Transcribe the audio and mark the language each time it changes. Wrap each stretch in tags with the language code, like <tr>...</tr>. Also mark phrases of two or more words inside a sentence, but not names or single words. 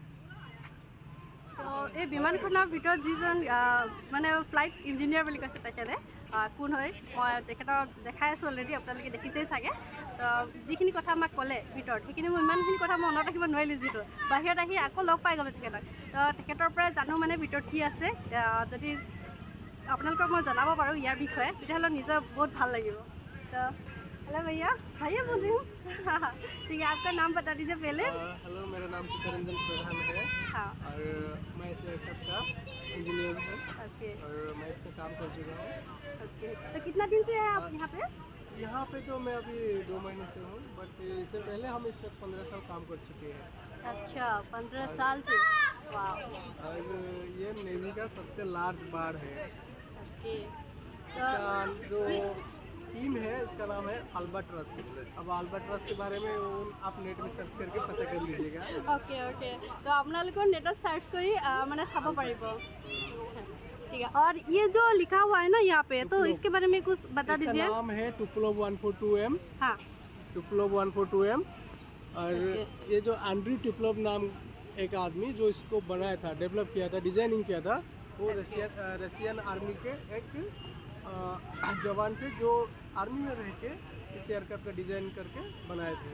<as>তো এই বিমানখনৰ ভিতৰত যিজন মানে ফ্লাইট ইঞ্জিনিয়াৰ বুলি কৈছে তেখেতে কোন হয়, মই তেখেতক দেখাই আছোঁ অলৰেডি, আপোনালোকে দেখিছেই চাগে। তো যিখিনি কথা আমাক ক'লে ভিতৰত, সেইখিনি মই ইমানখিনি কথা মনত ৰাখিব নোৱাৰিলোঁ, যিটো বাহিৰত আহি আকৌ লগ পাই গ'লোঁ তেখেতক। তো তেখেতৰ পৰাই জানো মানে ভিতৰত কি আছে। যদি আপোনালোকক মই জনাব পাৰোঁ ইয়াৰ বিষয়ে, তেতিয়াহ'লে নিজৰ বহুত ভাল লাগিব।</as> <hi>তো हेलो भैया बोल रही हूँ। ठीक है, आपका नाम बता दीजिए पहले। हेलो, मेरा नाम चित्तरंजन प्रधान है। हाँ, और मैं इस लैपटॉप का इंजीनियर हूँ। ओके और मैं इस पर काम कर चुका हूँ। ओके। तो कितना दिन से है आप यहाँ पे? यहाँ पे तो मैं अभी 2 महीने से हूँ, बट इससे पहले हम इस पर 15 साल काम कर चुके हैं। अच्छा, 15 साल से। वाह। और ये नेवी का सबसे लार्ज बार है। ओके। इसका जो टीम है, इसका नाम है अल्बाट्रस। अब अल्बाट्रस के बारे में आप नेट में सर्च करके पता कर लीजिएगा। ओके ओके।</hi> <as>तो আপোনালোকৰ নেটত সার্চ কৰি মানে চাব পাৰিব।</as> <hi>ठीक है। और ये जो लिखा हुआ है ना यहाँ पे, तो इसके बारे में कुछ बता दीजिए। इसका नाम है टुप्लोव 142M। हाँ, टुप्लोव 142M। और ये जो एंड्री टुप्लोव नाम एक आदमी जो इसको बनाया था, डेवलप किया था, डिजाइनिंग किया था, वो रशियन आर्मी के एक जवान थे जो आर्मी में रह के इस एयरक्राफ्ट का डिजाइन करके बनाए थे।</hi>